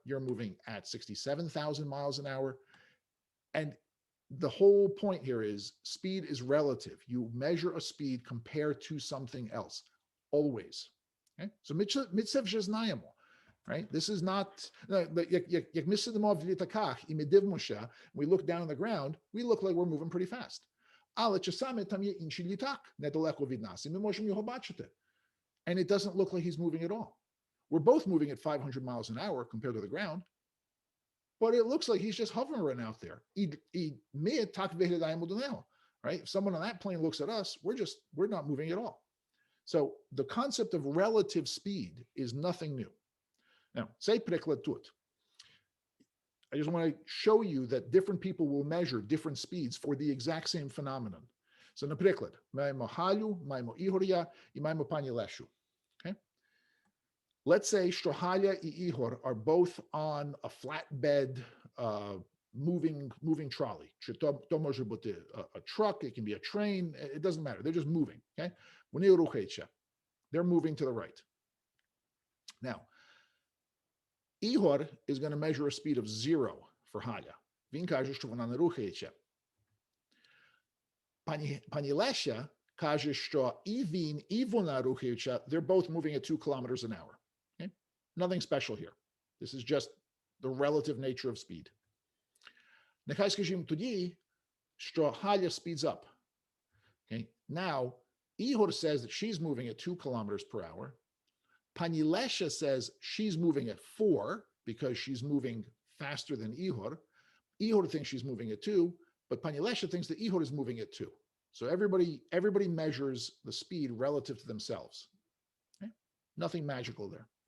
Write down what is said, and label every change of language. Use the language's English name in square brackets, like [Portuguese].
[English] You're moving at 67,000 miles an hour. And the whole point here is speed is relative. You measure a speed compared to something else, always. Okay? So mitzev [Ukrainian] вже знаємо. [English] Right? This is not, [Ukrainian] як ми сидимо в літаках і ми дивимося, [English] we look down on the ground, we look like we're moving pretty fast. [Ukrainian] Але часами там є інший літак недалеко від нас, і ми можемо його бачити. [English] And it doesn't look like he's moving at all. We're both moving at 500 miles an hour compared to the ground, but it looks like he's just hovering out there. [Ukrainian] І ми так виглядаємо до нього. [English] Right? If someone on that plane looks at us, we're not moving at all. So the concept of relative speed is nothing new. [Ukrainian] Now, цей приклад тут. [English] I just want to show you that different people will measure different speeds for the exact same phenomenon. [Ukrainian] So, наприклад, маємо Галю, маємо Ігоря і маємо пані Лешу. [English] Okay? Let's say що Галя і Ігор are both on a flatbed moving trolley. [Ukrainian] Чи то може бути [English] a truck, it can be a train, it doesn't matter. They're just moving. Okay? [Ukrainian] Вони рухаються. [English] They're moving to the right. Now, Igor is going to measure a speed of 0 for Галя. [Ukrainian] Він каже, що вона не рухається. Пані Леся каже, що і він, і вона рухаються, [English] they're both moving at 2 kilometers an hour. Okay? Nothing special here. This is just the relative nature of speed. [Ukrainian] Нехай скажімо тоді, що Галя [English] speeds up. Okay? Now, Igor says that she's moving at 2 kilometers per hour. Pani Lesha says she's moving at 4 because she's moving faster than Ihor. Ihor thinks she's moving at 2, but Pani Lesha thinks that Ihor is moving at 2. So everybody measures the speed relative to themselves. Okay? Nothing magical there.